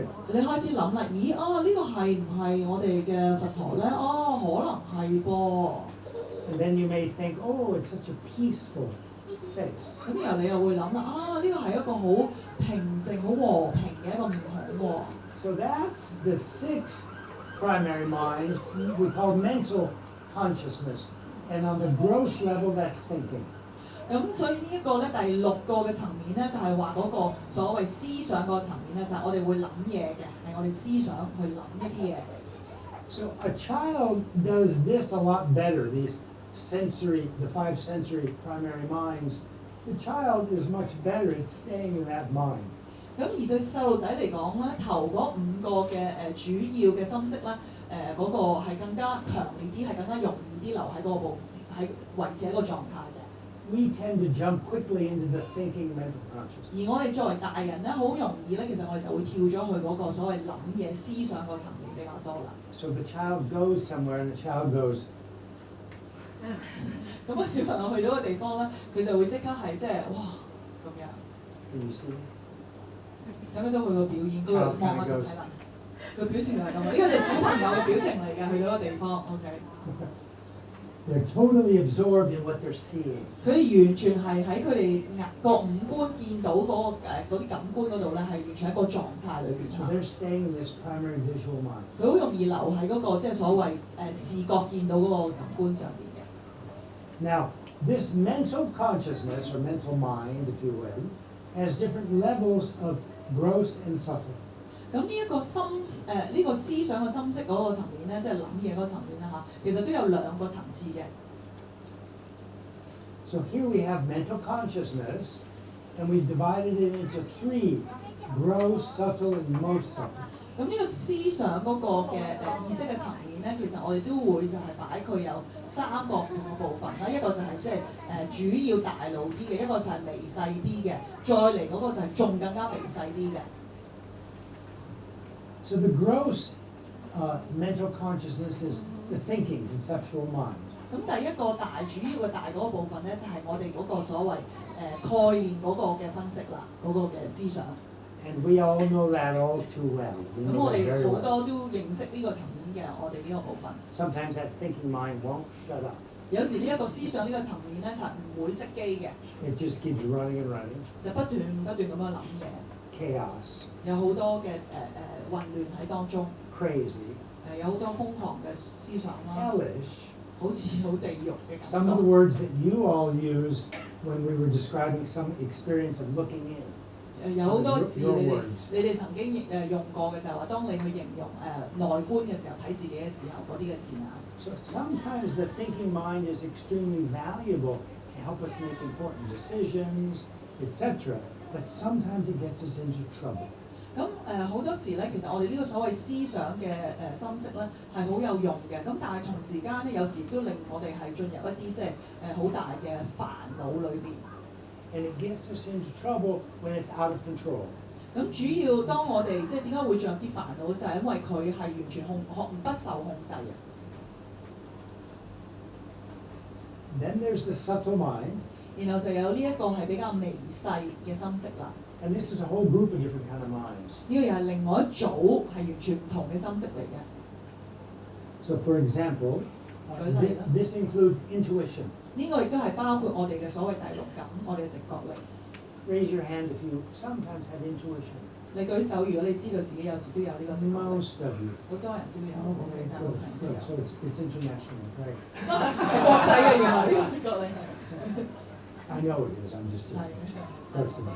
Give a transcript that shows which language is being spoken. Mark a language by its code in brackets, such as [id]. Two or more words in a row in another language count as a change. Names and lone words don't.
[yue] 你開始諗啦，咦呢個係唔係我哋嘅佛陀咧？可能係噃。 [en] And then you may think, oh, it's such a peaceful face. [yue] 咁然後你又會諗啦，呢個係一個好平靜、好和平嘅一個面孔喎。 [en] So that's the 6th primary mind we call mental consciousness. And on the gross level, that's thinking. [yue] 咁所以呢一個咧第6個嘅層面咧，就係話嗰個所謂思想個層面咧，就係我哋會諗嘢嘅，係我哋思想去諗一啲嘢。 [en] So a child does this a lot better, these the 5 sensory primary minds. The child is much better at staying in that mind. [yue] 咁而對細路仔嚟講咧，頭嗰5個嘅主要嘅心識咧，嗰個係更加強烈啲，係更加容易啲留喺嗰個部喺維持喺個狀態嘅。 [en] We tend to jump quickly into the thinking mental consciousness. [yue] 而我哋作為大人咧，好容易咧，其實我哋就會跳咗去嗰個所謂諗嘢思想個層面比較多啦。 [en] So the child goes somewhere and the child goes. [yue] 咁個小朋友去到個地方咧，佢就會即刻係即係哇咁樣。 [en] Can you see? [yue] 咁樣都佢個表演，佢望下佢睇啦，佢表情就係咁啊！呢個就係小朋友嘅表情嚟嘅，去到個地方 ，OK。 [en] They're totally absorbed in what they're seeing. [yue] 佢哋完全係喺佢哋個五官見到嗰啲感官嗰度咧，係完全喺個狀態裏邊。 [en] So they're staying in this primary visual mind. [yue] 佢好容易留喺嗰個即係所謂視覺見到嗰個感官上邊嘅。 [en] Now, this mental consciousness or mental mind, if you will, has different levels of gross and subtle. [yue] 咁呢一個呢個思想嘅心識嗰個層面咧，即係諗嘢嗰個層面啦嚇，其實都有兩個層次嘅。 [en] So here we have mental consciousness, and we've divided it into three: gross, subtle, and most subtle. [yue] 咁呢個思想嗰個嘅意識嘅層面咧，其實我哋都會就係擺佢有三個唔同嘅部分啦。一個就係即係主要大腦啲嘅，一個就係微細啲嘅，再嚟嗰個就係仲更加微細啲嘅。 [en] So the gross mental consciousness is the thinking, conceptual mind. [yue] 咁第一個主要嘅大嗰個部分咧，就係我哋嗰個所謂概念嗰個嘅分析啦，嗰個嘅思想。 [en] And we all know that all too well. We [yue] 咁 [en] know [yue] 我 [en] that [yue] 哋 [en] very [yue] 好 [en] well. [yue] 多都認識呢個層面嘅，我哋呢個部分。 [en] Sometimes that thinking mind won't shut up. [yue] 有時呢一個思想呢個層面咧，就係唔會熄機嘅， [en] It just keeps running and running. [yue] 就不斷咁樣諗嘢， [en] Chaos, [yue] 有好多嘅混亂喺當中， [en] crazy, [yue] 有好多瘋狂嘅思想啦， [en] hellish. [yue] 好似好地獄嘅 [en] Some [yue] 感 [en] of the [yue] 覺。 [en] words that you all used when we were describing some experience of looking in. [yue] 有好多字 [en] Your [yue] 你哋 [en] words. [yue] 你哋曾經用過嘅就係話，當你去形容內觀嘅時候，睇自己嘅時候嗰啲嘅字眼。 [en] So sometimes the thinking mind is extremely valuable to help us make important decisions, etc. But sometimes it gets us into trouble. [yue] 咁好多時咧，其實我哋呢個所謂思想嘅心識咧係好有用嘅，咁但係同時間咧，有時都令我哋係進入一啲即係好大嘅煩惱裏邊。 [en] And it gets us into trouble when it's out of control. [yue] 咁主要當我哋即係點解會進入啲煩惱，就係因為佢係完全不受控制嘅。 [en] Then there's the subtle mind, [yue] 然後就有呢一個係比較微細嘅心識啦。 [en] and this is a whole group of different kind of minds. [yue] 呢個又係另外一組係完全唔同嘅心識嚟嘅。 [en] So for example, this includes intuition. [yue] 呢個亦都係包括我哋嘅所謂第六感，我哋嘅直覺力。 [en] Raise your hand if you sometimes have intuition. [yue] 你舉手，如果你知道自己有時都有呢個直覺力， [en] Most of you. [yue] 好多人都有，我記得好 [en] Good, [yue] 朋 [en] good. [yue] 友 [en] So it's international, right? [yue] 係國際嘅原來呢個直覺力係。 [en] I know it is. I'm just [yue] 係 [en] personal.